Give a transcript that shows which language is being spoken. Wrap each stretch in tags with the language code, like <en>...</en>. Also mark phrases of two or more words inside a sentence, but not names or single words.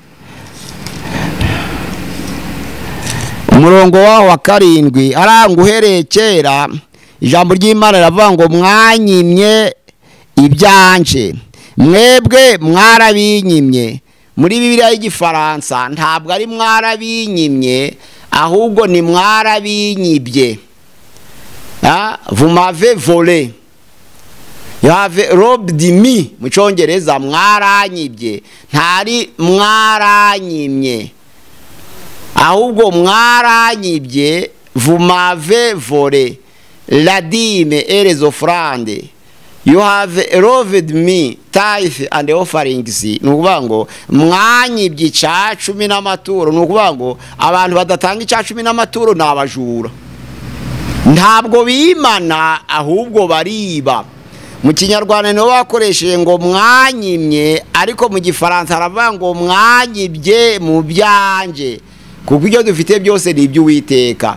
<rw>Umurongo waho wa 7 aranga uhereye kera ijambo ry'Imana riravuga ngo mwanyimye ibyanje, mwebwe mwarabinyimye. Muri Bibiliya y'Igifaransa ntabwo ari mwarabinyimye, ahubwo ni mwarabinyibye.</rw> <fr>Vous m'avez volé.</fr> <en>You have robbed me.</en> <rw>Mu Cyongereza mwaranyibye, ntari mwaranyimye, ahubwo mwaranyibye.</rw> <fr>Vous m'avez volé la dîme et les offrandes.</fr> <en>You have robbed me tithe and offerings.</en> <rw>Nukuvuga ngo mwanyibye icacumi n'amaturo. Nukuvuga ngo abantu badatanga icacumi n'amaturo ni abajura. Ntabwo bimana ahubwo bariba. Mu Kinyarwanda niho bakoresheje ngo mwanyimye, ariko mu Gifaransa haravuga ngo mwanyibye mu byanje, kuko ibyo dufite byose ni iby'Uwiteka.</rw>